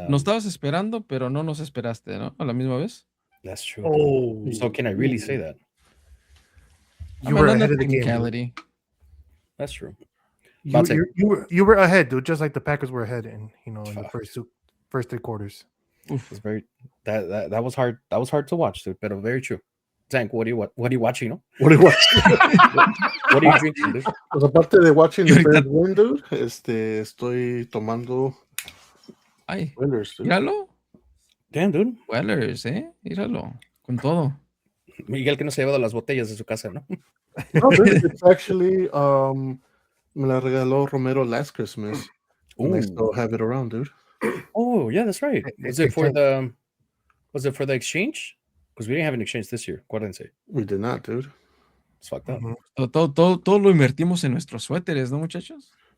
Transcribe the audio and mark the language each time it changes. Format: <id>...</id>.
<es>nos estabas esperando, pero no nos esperaste, ¿no? A la misma vez.</es> <en>That's true. Oh. So can I really say that? You were ahead of the game. That's true. You were ahead, dude, just like the Packers were ahead in the first 3 quarters. Oof, it's very that was hard. That was hard to watch, dude, but very true. Tank, what are you watching, no? What are you watching? What are you drinking, dude?</en> <es>Pues aparte de</es> <en>watching the Bears win, dude,</en> <es>estoy tomando Wellers, dude. Míralo.</es> <en>Damn, dude.</en> <es>Wellers, míralo. Con todo. Miguel que no se ha llevado las botellas de su casa, ¿no?</es> <en>No, dude, it's actually</en> <es>me la regaló</es> <en>Romero last Christmas. And I still have it around, dude. Oh, yeah, that's right. Was it for the exchange? Because we didn't have an exchange this year.</en> <es>Acuérdense.</es> <en>We did not, dude. It's fucked up.</en> <es>Todo lo invertimos en nuestros suéteres, ¿no, muchachos?</es>